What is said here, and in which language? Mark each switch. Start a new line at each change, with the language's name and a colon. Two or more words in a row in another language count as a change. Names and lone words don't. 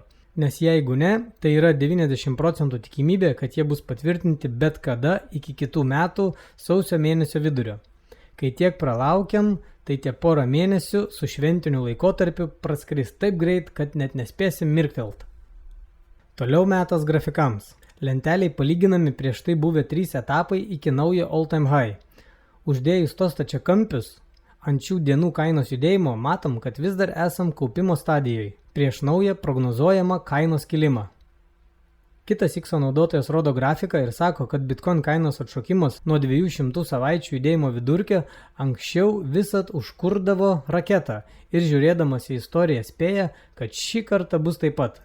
Lithuanian: Nes jeigu ne, tai yra 90% tikimybė, kad jie bus patvirtinti bet kada iki kitų metų sausio mėnesio vidurio. Kai tiek pralaukiam, tai tie porą mėnesių su šventiniu laikotarpiu praskris taip greit, kad net nespėsim mirktelt. Toliau metas grafikams. Lenteliai palyginami prieš tai buvę 3 etapai iki naujo
English: all-time high.
Lithuanian: Uždėjus tos stačiakampius, ant šių dienų kainos judėjimo matom, kad vis dar esam kaupimo stadijoje, prieš naują prognozuojamą kainos kilimą. Kitas X naudotojas rodo grafiką ir sako, kad Bitcoin kainos atšokimas nuo 200 savaičių judėjimo vidurkio anksčiau visat užkurdavo raketą ir žiūrėdamas į istoriją spėja, kad šį kartą bus taip pat.